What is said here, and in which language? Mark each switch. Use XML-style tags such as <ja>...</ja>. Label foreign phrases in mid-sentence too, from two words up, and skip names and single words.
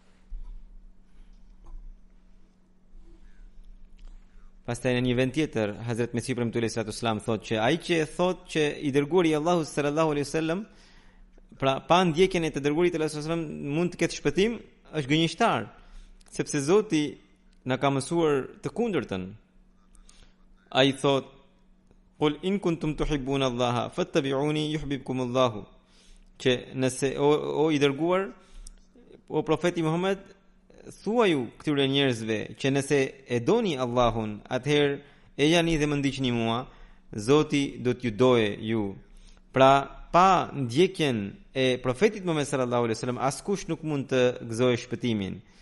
<sq>Pastaj në një vend tjetër, Hazrat Mesih premtuari</sq> <ar>صلى الله عليه وسلم</ar> <sq>thotë që ai që thotë që I dërguari I Allahut</sq> <ar>صلى الله عليه وسلم,</ar> <sq>pra pa ndjekjen e të dërguarit</sq> <ar>صلى الله عليه وسلم</ar> <sq>mund të ketë shpëtim, është gënjeshtar, sepse Zoti na ka mësuar të kundërtën. Ai thot:</sq> <ar>"قل إن كنتم تحبون الله فاتبعوني يحببكم الله."</ar> <sq>Që nëse o I dërguar, o profeti Muhammed, thuaju këtyre njerëzve që nëse e doni Allahun, atëherë e jani dhe më ndiqni mua, Zoti do t'ju doje ju. Pra, pa ndjekjen e profetit Muhammed</sq> <ar>صلى الله عليه وسلم,</ar> <sq>askush nuk mund të gëzojë shpëtimin.</sq>